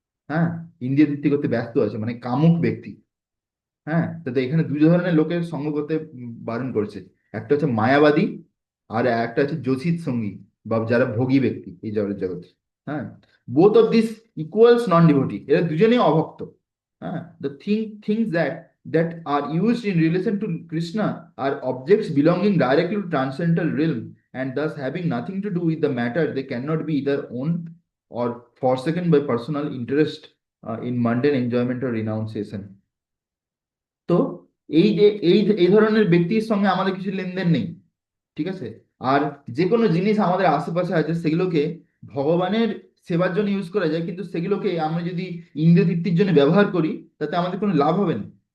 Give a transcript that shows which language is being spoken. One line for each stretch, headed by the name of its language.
Bangla: হ্যাঁ, ইন্দ্রিয় তৃপ্তি করতে ব্যস্ত আছে, মানে কামুক ব্যক্তি। হ্যাঁ, তো এখানে দুই ধরনের লোকের সঙ্গ করতে বারণ করেছে। একটা হচ্ছে মায়াবাদী, আর একটা হচ্ছে যোশিত সঙ্গী, বা যারা ভোগী ব্যক্তি এই জগতে।
English: হ্যাঁ, both of this equals non devotee,
Bangla: এরা দুজনেই অভক্ত।
English: হ্যাঁ, the things that are used in relation to Krishna are objects belonging directly to transcendental realm, and thus having nothing to do with the matter, they cannot be either owned or forsaken by personal interest in mundane enjoyment or renunciation.
Bangla: তো এই যে এই ধরনের ব্যক্তির সঙ্গে আমাদের কিছু লেনদেন নেই। ঠিক আছে? আর যে কোনো জিনিস আমাদের আশেপাশে আছে, সেগুলোকে ভগবানের সেবার জন্য ইউজ করা যায়, কিন্তু সেগুলোকে আমরা যদি ইন্দ্রিয় তৃপ্তির জন্য ব্যবহার করি, তাতে আমাদের কোনো লাভ হবে না।